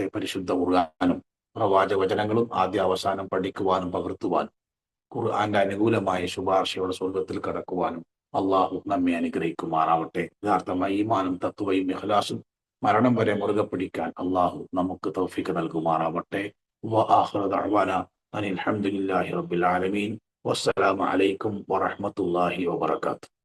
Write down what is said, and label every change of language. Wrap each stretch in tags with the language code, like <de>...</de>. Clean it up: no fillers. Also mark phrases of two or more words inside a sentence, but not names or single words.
<ml>പരിശുദ്ധ ഖുർആനും പ്രവാചക വചനങ്ങളും ആദ്യ അവസാനം പഠിക്കുവാനും പകർത്തുവാനും ഖുർആന്റെ അനുകൂലമായ ശുപാർശയോടെ സ്വർഗത്തിൽ കടക്കുവാനും അള്ളാഹു നമ്മെ അനുഗ്രഹിക്കുമാറാവട്ടെ. യഥാർത്ഥമായി ഈമാനും തഖ്വയും ഇഖ്ലാസും മരണം വരെ മുറുകെ പിടിക്കാൻ അള്ളാഹു നമുക്ക് തൗഫീഖ് നൽകുമാറാവട്ടെ.</ml> <ar>وآخر دعوانا أن الحمد لله رب العالمين والسلام عليكم ورحمة الله وبركاته.</ar>